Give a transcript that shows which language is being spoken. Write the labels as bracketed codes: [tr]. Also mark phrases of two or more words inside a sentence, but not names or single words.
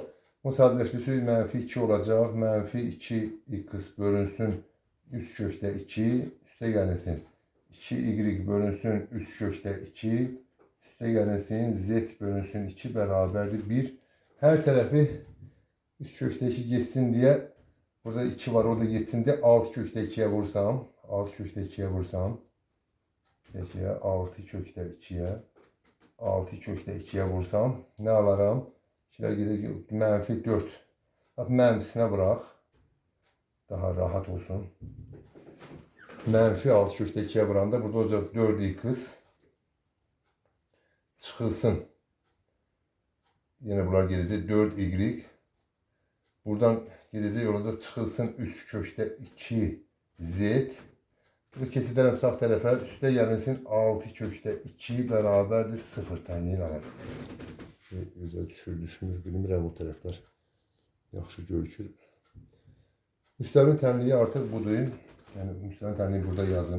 [az] O sadələşdirsə mənfi 2 olacaq. Mənfi 2x bölünsün 3/2. Üstə gəlsin 2y bölünsün 3/2. Üstə gəlsin z bölünsün 2 bərabərdir 1. [tr] Hər tərəfi 3/2 geçsin diye, burada 2 var, o da geçsin diye 6/2'ye vursam, 6/2'ye vursam, 6/2'ye vursam ne alaram? İkiler gidecek mənfi 4. Bak mənfisine bırak. [az] Daha rahat olsun. Mənfi 6/2'ye vuranda burada olacak 4x çıxılsın. [tr] Yine bunlar gelecek 4y. Buradan gelecek olacak çıxılsın 3/2 z. [az] Burada keçidərəm sağ tərəfə. Üstə gəlinsin 6/2 bərabərdir 0 tənliyin alır. Gözəl düşmür. Bilmirəm bu tərəflər. Yaxşı görükür. Müstəvinin tənliyi artıq budur. Yəni müstəvinin tənliyi burada yazım.